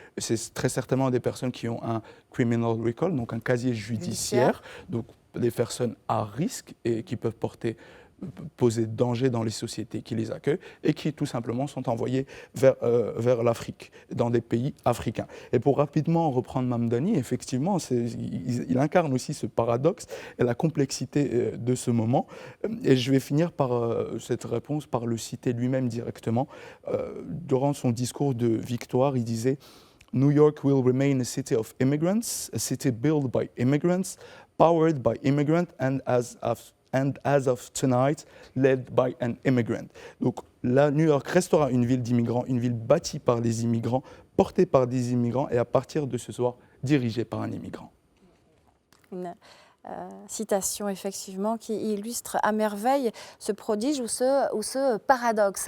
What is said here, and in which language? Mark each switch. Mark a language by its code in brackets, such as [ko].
[fr] C'est très certainement des personnes qui ont un criminal record, donc un casier judiciaire, donc des personnes à risque et qui peuvent poser danger dans les sociétés qui les accueillent et qui tout simplement sont envoyés vers l'Afrique, dans des pays africains. Et pour rapidement reprendre Mamdani, effectivement, il incarne aussi ce paradoxe et la complexité de ce moment. Et je vais finir par cette réponse par le citer lui-même directement. Durant son discours de victoire, il disait [en] « New York will remain a city of immigrants, a city built by immigrants, powered by immigrants and as of tonight, led by an immigrant ». [fr] Donc là, New York restera une ville d'immigrants, une ville bâtie par les immigrants, portée par des immigrants et à partir de ce soir, dirigée par un immigrant. Une citation effectivement qui illustre à merveille ce prodige ou ce paradoxe.